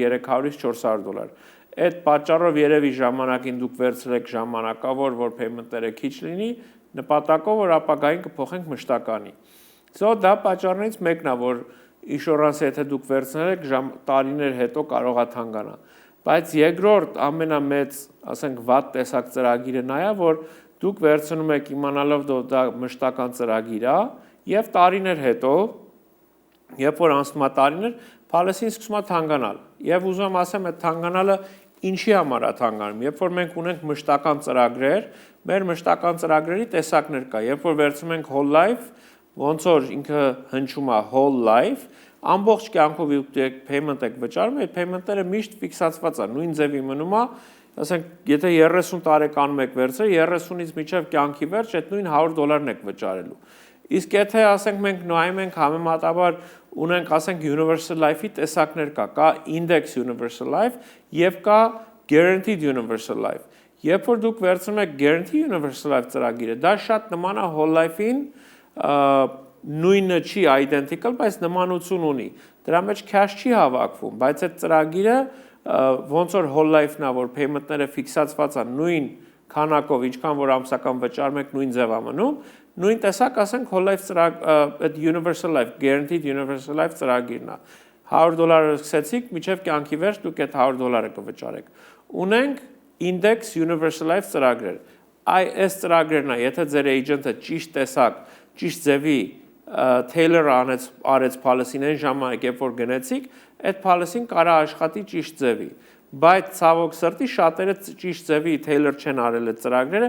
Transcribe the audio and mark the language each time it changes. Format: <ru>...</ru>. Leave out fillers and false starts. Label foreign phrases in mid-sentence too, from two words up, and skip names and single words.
<hy>$300-ից $400։ Այդ պատճառով երևի ժամանակին դուք վերցրեք ժամանակավոր, որ payment-ները քիչ լինի, նպատակով որ ապագային կփոխենք մշտականի։ Դա պատճառներից մեկն է, որ insurance-ը եթե դուք վերցնել եք, տարիներ հետո կարող է թանկանալ։ Բայց երկրորդ ամենամեծ, ասենք, վատ տեսակ ծրագիրը նա է, որ դուք վերցնում եք իմանալով դա մշտական ծրագիր է, եւ տարիներ հետո, երբ որ անցնում է տարիներ, policy-ն սկսում է թանկանալ։ Եվ ուզում եմ ասեմ, այդ թանկանալը ինչի համար է թանկանում։ Երբ որ մենք ունենք մշտական ծրագրեր, մեր մշտական ծրագրերի տեսակներ կա։ Երբ որ վերցնում ենք</hy> <en>whole life,</en> <hy>ոնց որ ինքը հնչում է</hy> <en>whole life,</en> <hy>ամբողջ կյանքով դուք payment եք վճարում, այդ payment-ները միշտ ֆիքսացված է, նույն ձևի մնում է, ասենք, եթե 30 տարեկանում եք վերցրել, 30-ից մինչև կյանքի վերջ այդ նույն $100-ն եք վճարելու։ Իսկ եթե ասենք մենք նայում ենք համեմատաբար ունենք ասենք</hy> <en>universal life-ի</en> <hy>տեսակներ կա</hy> <en>index universal life</en> <hy>եւ կա</hy> <en>guaranteed universal life։</en> <hy>Երբ որ դուք վերցնում եք</hy> <en>guaranteed universal life</en> <hy>ծրագիրը, դա շատ նման է</hy> <en>whole life-ին,</en> <hy>նույնը չի identical, բայց նմանություն ունի։ Դրա մեջ cash չի հավաքվում, բայց այդ ծրագիրը ոնց որ</hy> <en>whole life-ն</en> <hy>է, որ payment-ները ֆիքսացված են նույն քանակով, ինչքան որ ամսական վճարում եք նույն ձև է մնում, նույն տեսակ ասենք</hy> <en>whole life</en> <hy>այդ</hy> <en>universal life, guaranteed universal life</en> <hy>ծրագիրն է։ $100 սկսեցիք, մինչև կյանքի վերջ դուք այդ $100 կվճարեք։ Ունենք</hy> <en>index universal life</en> <hy>ծրագրեր։ Այս ծրագրերն է, եթե ձեր agent-ը ճիշտ տեսակ, ճիշտ ձևի tailor արեց policy-ն այն ժամանակ, երբ որ գնեցիք, այդ policy-ն կարա աշխատի ճիշտ ձևի։ Բայց ցավոք սրտի շատերը ճիշտ ձևի tailor չեն արել այդ ծրագրերը,</hy>